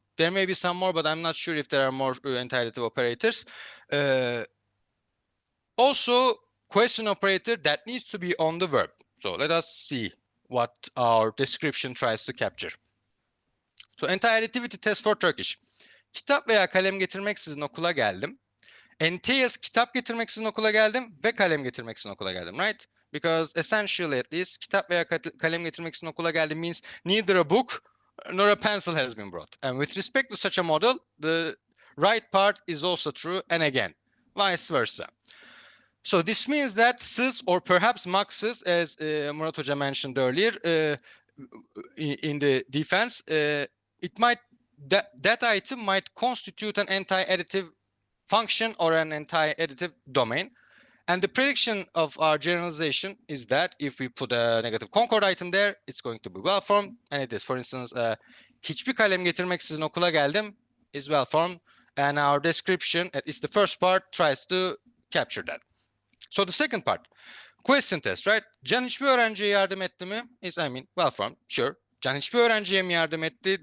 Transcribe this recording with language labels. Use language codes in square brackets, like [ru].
[en] There may be some more, but I'm not sure if there are more anti-additive operators. Also, question operator that needs to be on the verb. So let us see what our description tries to capture. So anti-additivity test for Turkish. [tr] Kitap veya kalem getirmeksizin okula geldim. Entails kitap getirmeksizin okula geldim ve kalem getirmeksizin okula geldim, right? [en] Because essentially at least [tr] kitap veya kalem getirmeksizin okula geldim [en] means neither a book nor a pencil has been brought. And with respect to such a model, the right part is also true, and again, vice versa. So this means that sız or perhaps maksız, as Murat Hoca mentioned earlier in the defense, that item might constitute an anti-additive function or an anti-additive domain. And the prediction of our generalization is that if we put a negative concord item there, it's going to be well formed, and it is. For instance, [tr] hiçbir kalem getirmeksizin okula geldim [en] is well formed, and our description, at least the first part, tries to capture that. So the second part, question test, right? [tr] Can hiçbir öğrenciye yardım etti mi? [en] Is, well formed, sure. [tr] Can hiçbir öğrenciye mi yardım etti?